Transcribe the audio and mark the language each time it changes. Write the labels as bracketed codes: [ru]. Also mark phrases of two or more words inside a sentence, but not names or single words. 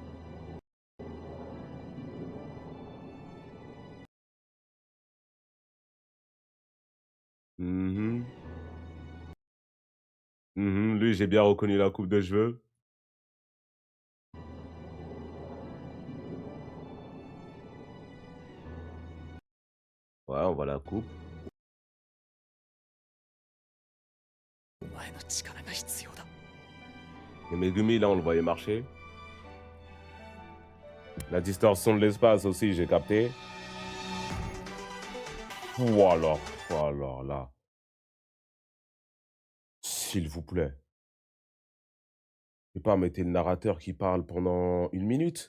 [fr] Mhm. Mhm, lui, j'ai bien reconnu la coupe de cheveux. Ouais, on voit la coupe. [ja] お前の力が必要だ。 [fr] Et Megumi, là, on le voyait marcher. La distorsion de l'espace aussi, j'ai capté. Voilà, voilà, là. S'il vous plaît. Je vais pas mettre le narrateur qui parle pendant 1 minute.